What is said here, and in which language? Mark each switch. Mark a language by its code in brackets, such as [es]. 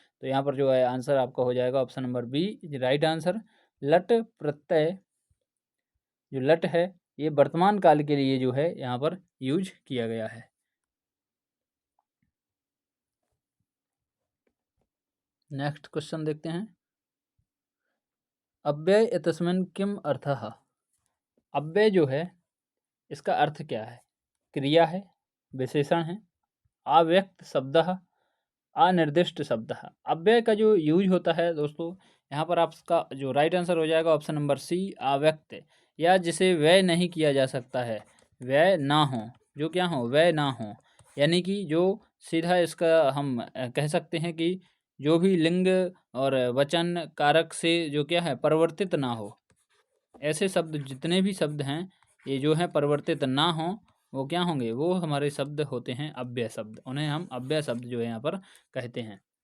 [hi] तो यहाँ पर जो है आंसर आपका हो जाएगा option number B right answer. लट प्रत्यय जो लट है ये वर्तमान काल के लिए जो है यहाँ पर यूज किया गया है। नेक्स्ट क्वेश्चन देखते हैं। [sa] अव्यय इत्यस्मिन् किम अर्थः? [hi] अव्यय जो है इसका अर्थ क्या है? क्रिया है, विशेषण है, अव्यक्त शब्दः, अनिर्दिष्ट शब्दः। अव्यय का जो यूज होता है दोस्तों, यहाँ पर आपका जो राइट आंसर हो जाएगा ऑप्शन नंबर सी अव्यक्त, या जिसे व्यय नहीं किया जा सकता है, व्यय ना हो, जो क्या हो, व्यय ना हो, यानी कि जो सीधा इसका हम कह सकते हैं कि जो भी लिंग और वचन कारक से जो क्या है परिवर्तित ना हो, ऐसे शब्द जितने भी शब्द हैं ये जो हैं परिवर्तित ना हो, वो क्या होंगे, वो हमारे शब्द होते हैं अव्यय शब्द, उन्हें हम अव्यय शब्द जो है यहाँ पर कहते हैं।